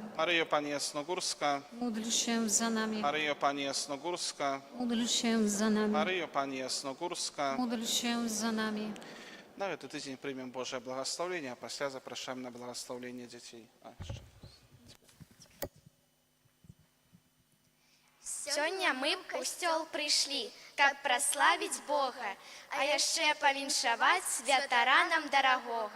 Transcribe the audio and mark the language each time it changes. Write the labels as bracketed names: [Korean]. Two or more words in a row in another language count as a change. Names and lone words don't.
[Polish] Maryjo Pani Jasnogórska, Módl się za nami. Maryjo Pani Jasnogórska, Módl się za nami. Maryjo Pani Jasnogórska. Módl się za nami. [Belarusian] Na гэты тыдзень прымем Божае благословение, а пасля запрашаем на благословение дзяцей. Сёння мы в костёл прыйшлі, каб праславіць Бога, а яшчэ павіншаваць святара нам дарагога.